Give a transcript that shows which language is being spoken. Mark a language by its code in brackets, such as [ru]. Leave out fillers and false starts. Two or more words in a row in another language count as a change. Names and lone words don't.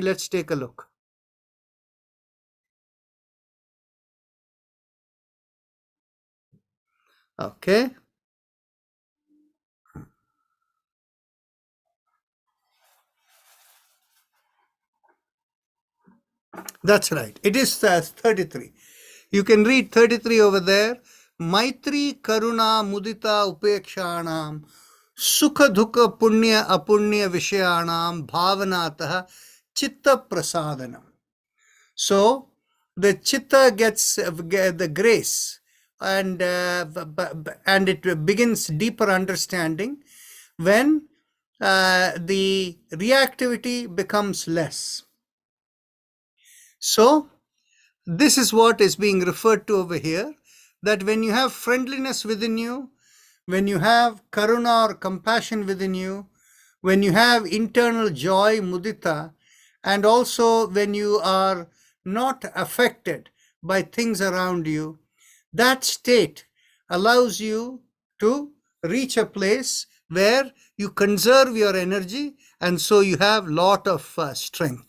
[en] Let's take a look. Okay. That's right. It is 33. You can read 33 over there. [sa] Maitri Karuna Mudita Upekshanam Sukha Dukha Punya Apunya Vishayanam Bhavanatah Chitta Prasadanam. [en] So the chitta gets the grace and it begins deeper understanding when the reactivity becomes less. So this is what is being referred to over here, that when you have friendliness within you, when you have karuna or compassion within you, when you have internal joy, mudita, and also when you are not affected by things around you, that state allows you to reach a place where you conserve your energy, and so you have lot of strength.